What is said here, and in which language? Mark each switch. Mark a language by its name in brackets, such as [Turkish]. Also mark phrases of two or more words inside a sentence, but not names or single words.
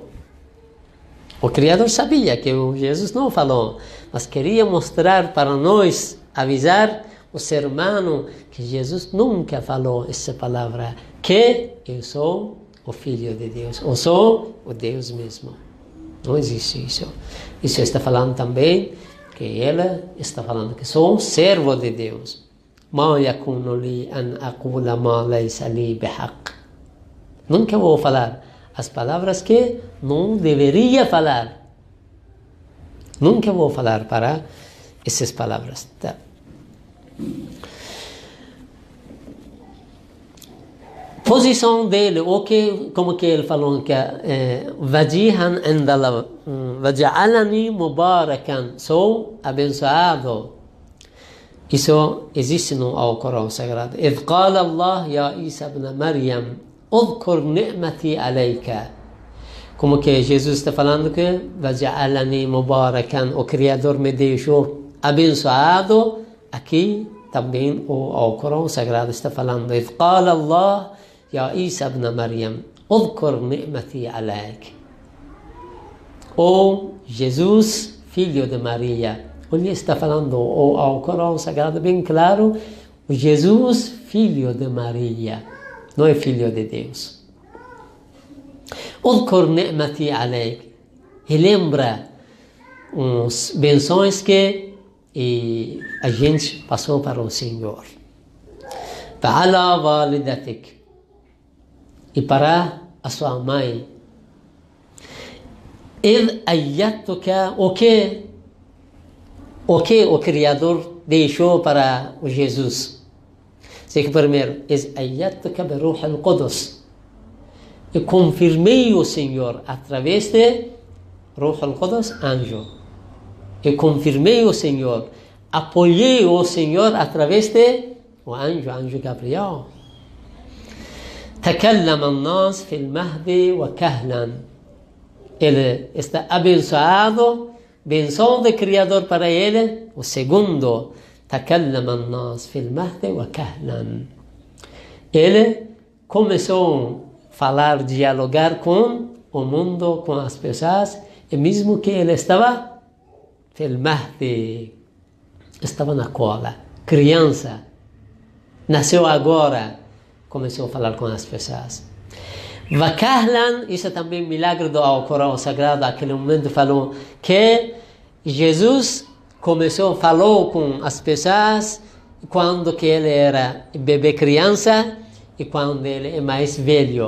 [Portuguese] O Criador sabia que Jesus não falou, mas queria mostrar para nós, avisar o ser humano que Jesus nunca falou essa palavra, que eu sou o Filho de Deus, eu sou o Deus mesmo. Não existe isso. Isso está falando também que ele está falando que sou um servo de Deus. [Arabic] ما يكون لي أن أقول ما ليس لي بحق. [Portuguese] Nunca vou falar as palavras que não deveria falar. Nunca vou falar para essas palavras. Tá? Posição dele, como que ele falou, que [Arabic] وجيها عند الله وجعلني مباركا, [Portuguese] sou abençoado. Isso existe no Alcorão Sagrado. [Arabic] إذ قال الله يا عيسى ابن مريم اذكر نعمتي عليك. [Portuguese] Como que Jesus está falando que [Arabic] وجعلني مباركا, [Portuguese] o Criador me deixou abençoado. Aqui também o Alcorão Sagrado está falando. [Arabic] إذ قال الله يا عيسى ابن مريم اذكر نعمتي عليك. [Portuguese] O Jesus, filho de Maria. Ele está falando ao Corão Sagrado bem claro, o Jesus, filho de Maria, não é filho de Deus. [Arabic] اذكر نعمتي عليك. [Portuguese] Relembra as benções que a gente passou para o Senhor. [Arabic] وعلى والدتك. [Portuguese] E para a sua mãe. [Arabic] إذ أيدتك, [Portuguese] o que o Criador deixou para o Jesus? Sei que primeiro, [Arabic] إذ أيدتك بروح القدس. [Portuguese] E confirmei o Senhor através de [Arabic] روح القدس, [Portuguese] anjo. E confirmei o Senhor, apoiei o Senhor através de o anjo Gabriel. [Arabic] تكلم الناس في المهد وكهلا. [Portuguese] Ele está abençoado, benção do Criador para ele. O segundo, [Arabic] تكلم الناس في المهد وكهلا. [Portuguese] Ele começou a falar, dialogar com o mundo, com as pessoas, e mesmo que ele estava [Arabic] في المهد, [Portuguese] estava na cola, criança, nasceu agora, começou a falar com as pessoas. Vakahlan, isso é também milagre do Alcorão Sagrado. Naquele momento falou que Jesus falou com as pessoas quando que ele era bebê criança e quando ele é mais velho.